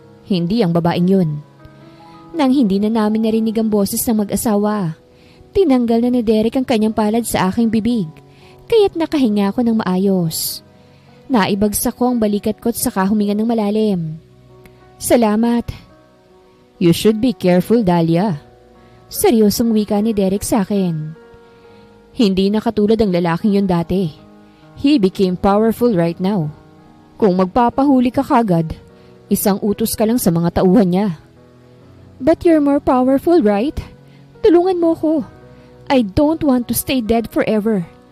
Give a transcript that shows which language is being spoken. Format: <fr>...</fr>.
<tl>Hindi ang babaeng yun. Nang hindi na namin narinig ang boses ng mag-asawa, tinanggal na ni Derek ang kanyang palad sa aking bibig, kaya't nakahinga ako ng maayos. Naibagsak ko ang balikat ko at saka huminga ng malalim. Salamat.</tl> <en>You should be careful, Dahlia.</en> <tl>Seryosong wika ni Derek sa akin. Hindi na katulad ang lalaking yun dati.</tl> <en>He became powerful right now.</en> <tl>Kung magpapahuli ka kagad, isang utos ka lang sa mga tauhan niya.</tl> <en>But you're more powerful, right?</en> <tl>Tulungan mo ko.</tl> <en>I don't want to stay dead forever.</en>